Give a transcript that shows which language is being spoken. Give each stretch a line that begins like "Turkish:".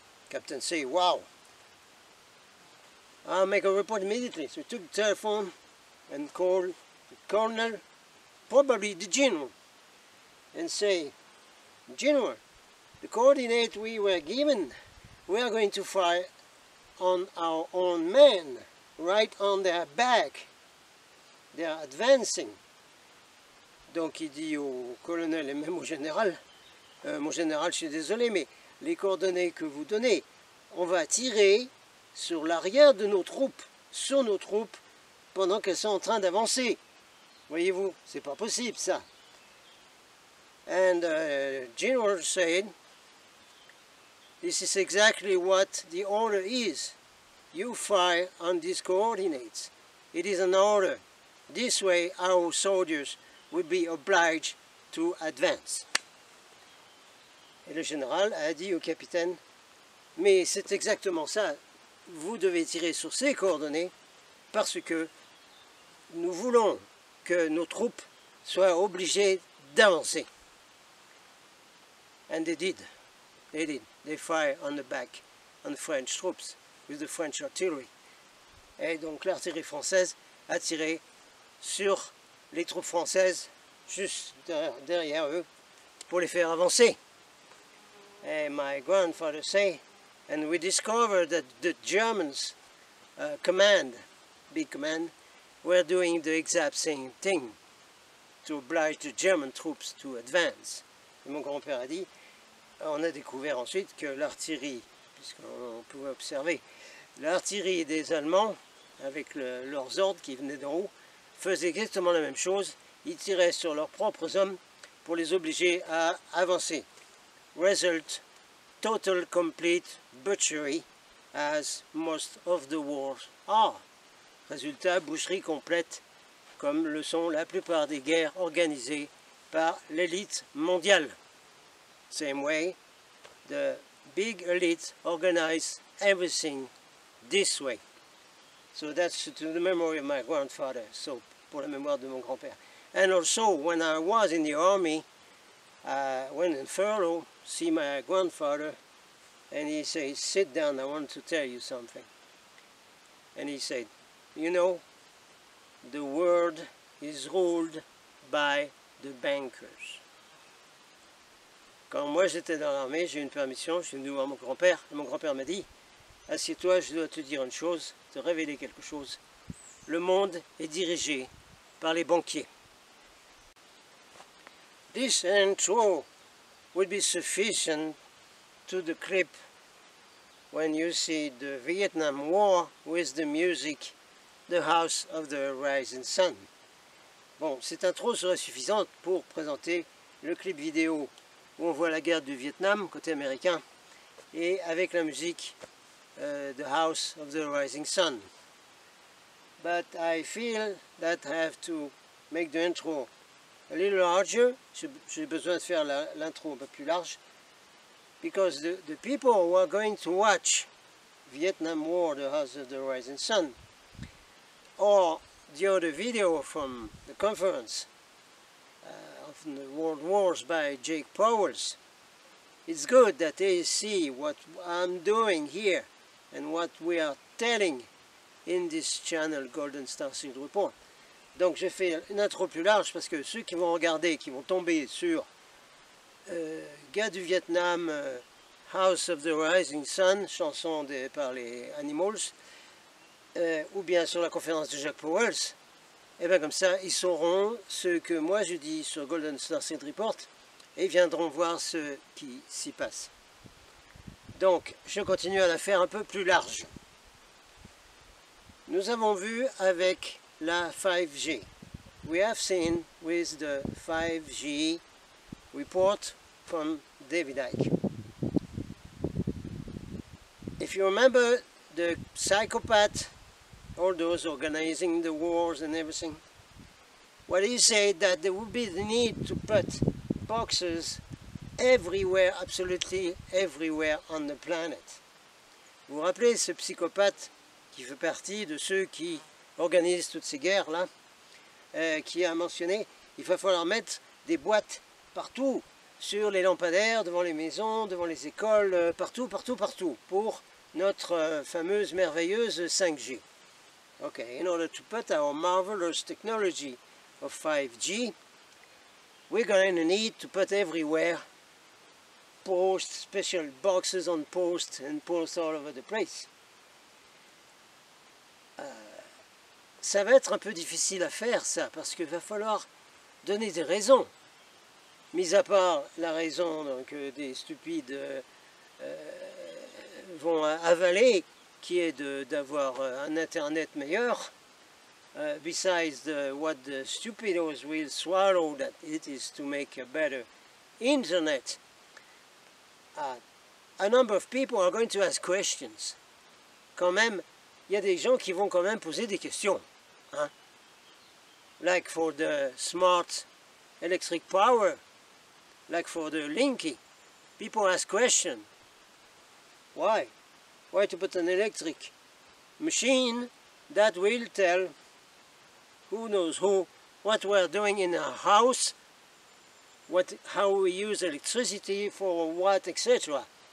English: Captain say, "Wow, I'll make a report immediately." So he took the telephone and called the colonel, probably the general, and say, "General, the coordinate we were given, we are going to fire on our own men, right on their back. They are advancing."
French: Donc il dit au colonel et même au général, mon général, je suis désolé, mais les coordonnées que vous donnez, on va tirer sur l'arrière de nos troupes, sur nos troupes, pendant qu'elles sont en train d'avancer. Voyez-vous, c'est pas possible ça.
English: And General said, "This is exactly what the order is. You fire on these coordinates. It is an order. This way our soldiers would be obliged to advance."
French: Et le général a dit au capitaine, "Mais c'est exactement ça. Vous devez tirer sur ces coordonnées parce que nous voulons que nos troupes soient obligées d'avancer."
English: And they did. They did. They fired on the back on the French troops with the French artillery.
French: Et donc l'artillerie française a tiré sur les troupes françaises juste derrière eux pour les faire avancer.
English: And my grandfather say, and we discovered that the Germans big command, were doing the exact same thing to oblige the German troops to advance.
French: Et mon grand-père a dit, on a découvert ensuite que l'artillerie, puisqu'on pouvait observer, l'artillerie des Allemands, avec leurs ordres qui venaient d'en haut, faisait exactement la même chose. Ils tiraient sur leurs propres hommes pour les obliger à avancer.
English: Result, total complete butchery, as most of the wars are.
French: Résultat, boucherie complète, comme le sont la plupart des guerres organisées par l'élite mondiale.
English: Same way, the big elite organize everything this way. So that's to the memory of my grandfather, so
French: pour la mémoire de mon grand-père.
English: And also, when I was in the army, I went in furlough, see my grandfather, and he said, "Sit down, I want to tell you something." And he said, "You know, the world is ruled by the bankers."
French: Quand moi j'étais dans l'armée, j'ai eu une permission, je suis venu voir mon grand-père, et mon grand-père m'a dit, "Assieds-toi, je dois te dire une chose, te révéler quelque chose. Le monde est dirigé par les banquiers."
English: This intro would be sufficient to the clip when you see the Vietnam War with the music, The House of the Rising Sun.
French: Bon, cette intro serait suffisante pour présenter le clip vidéo où on voit la guerre du Vietnam côté américain et avec la musique The House of the Rising Sun.
English: But I feel that I have to make the intro a little larger.
French: J'ai besoin de faire l'intro un peu plus large,
English: because the people who are going to watch Vietnam War, The House of the Rising Sun, or the other video from the conference of the World Wars by Jake Powers, it's good that they see what I'm doing here and what we are telling in this channel Golden Star Seal Report.
French: Donc j'ai fait une intro plus large parce que ceux qui vont regarder, qui vont tomber sur Gars du Vietnam, House of the Rising Sun, chanson par les Animals, ou bien sur la conférence de Jack Powers, et bien comme ça ils sauront ce que moi je dis sur Golden Star Seal Report et viendront voir ce qui s'y passe. Donc je continue à la faire un peu plus large. Nous avons vu avec la 5G.
English: We have seen with the 5G report from David Icke. If you remember the psychopath, all those organizing the wars and everything, what he said that there would be the need to put boxes everywhere, absolutely everywhere on the planet.
French: Vous vous rappelez ce psychopathe qui fait partie de ceux qui organisent toutes ces guerres-là, qui a mentionné il va falloir mettre des boîtes partout, sur les lampadaires, devant les maisons, devant les écoles, partout, partout, partout, pour notre fameuse, merveilleuse 5G.
English: Okay, in order to put our marvelous technology of 5G, we're going to need to put everywhere posts, special boxes on posts and posts all over the place.
French: Ça va être un peu difficile à faire ça, parce qu'il va falloir donner des raisons. Mis à part la raison que des stupides vont avaler, qui est d'avoir un internet meilleur,
English: besides what the stupidos will swallow, that it is to make a better internet. A number of people are going to ask questions.
French: Quand même, il y a des gens qui vont quand même poser des questions. Hein?
English: Like for the smart electric power, like for the Linky, people ask questions. Why? Why to put an electric machine that will tell who knows who what we're doing in our house, how we use electricity, for what, etc.